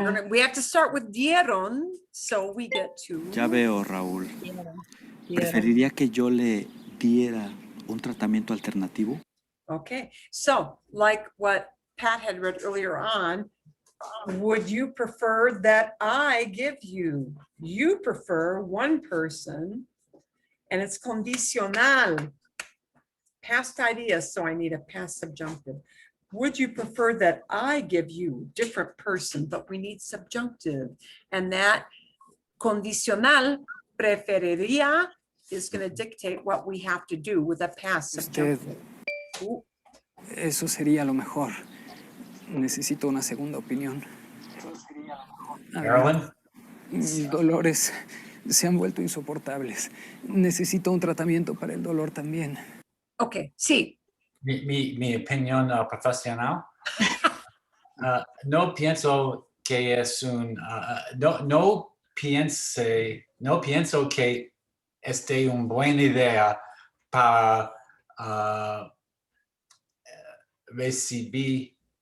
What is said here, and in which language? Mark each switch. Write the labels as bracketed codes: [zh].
[en] We have to start with dieron, so we get to. [es] Ya veo, Raúl. Diera. ¿Preferiría que yo le diera un tratamiento alternativo? [en] Okay, so like what Pat had read earlier on, would you prefer that I give you? You prefer one person, and it's condicional. Past ideas, so I need a past subjunctive. Would you prefer that I give you different person, but we need subjunctive, and that condicional preferiría is going to dictate what we have to do with a past subjunctive. Ooh. [es] Eso sería lo mejor. Necesito una segunda opinión. Marilyn? Mis dolores se han vuelto insoportables. Necesito un tratamiento para el dolor también. Okay, sí. Mi opinión profesional. No pienso que es no pienso que esté una buena idea para recibir